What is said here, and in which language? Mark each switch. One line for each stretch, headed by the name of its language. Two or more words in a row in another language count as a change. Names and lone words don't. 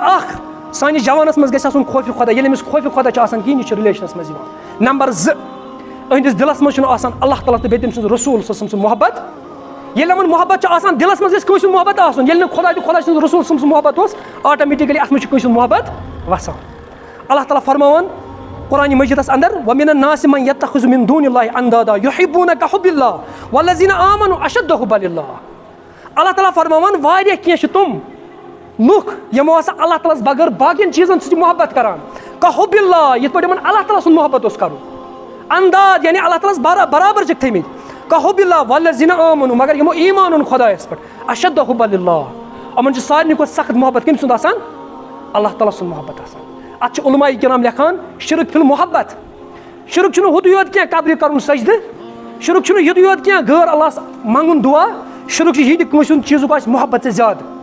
Kashmiri: 1 سٲنِس جوانس منٛز گژھِ آسُن خوفِ خۄدا ییٚلہِ أمِس خوفِ خۄدا چھُ آسان کِہینۍ یہِ چھُ رِلیشنس منٛز یِوان نمبر 2 أہنٛدِس دِلس منٛز چھُنہٕ آسان اللہ تعالیٰ تہٕ بیٚیہِ تٔمۍ سُنٛد رسوٗل سُنٛد محبت ییٚلہِ یِمن محبت چھُ آسان دِلس منٛز گژھِ کٲنٛسہِ ہُنٛد محبت آسُن ییٚلہِ نہٕ خۄدا تہٕ خۄدا سٕنٛز رسوٗل سٕنٛز محبت اوس آٹومیٹِکلی اتھ منٛز چھُ کٲنٛسہِ ہُنٛد محبت وسان اللہ تعالیٰ فرماوان قرآنِ مجیٖدس انٛدر
Arabic: وَمِنَ النَّاسِ مَن یَتَّخِذُ مِن دُونِ اللہِ اَندادا یُحِبُّونَ کَحُبِّ اللہِ وَالَّذِینَ آمَنُوا أَشَدُّ حُبًّا لِلہِ
Kashmiri: اللہ تعالیٰ فرماوان واریاہ کینٛہہ چھِ تِم لُکھ یِمو ہسا اللہ تعالیٰ ہس بغٲر باقین چیٖزن سۭتۍ محبت کران کَحُبِّ اللہِ یِتھ پٲٹھۍ یِمن اللہ تعالیٰ سُنٛد محبت اوس کرُن انداد یعنی اللہ تعالیٰ ہس برابر چھِکھ تھٲمٕتۍ
Arabic: کَحُبِّ اللہِ وَالَّذِینَ آمَنُوا
Kashmiri: مگر یِمو ایٖمان اوٚن خۄدایس پٮ۪ٹھ
Arabic: أشَدُّ حُبًّا لِلہِ
Kashmiri: یِمن چھُ سارنٕے کھۄتہٕ سخت محبت کٔمۍ سُنٛد آسان اللہ تعالیٰ سُنٛد محبت آسان اتھ چھِ علماء کرام لیکھان
Arabic: شرک فی المحبت
Kashmiri: شرک چھُنہٕ ہُتُے یوت کینٛہہ قبرِ کرُن سجدٕ شرک چھُنہٕ یُتُے یوت کینٛہہ غٲر اللہس منٛگُن دُعا شرک چھُ یہِ تہِ کٲنٛسہِ ہُنٛد چیٖزُک آسہِ محبت ژےٚ زیادٕ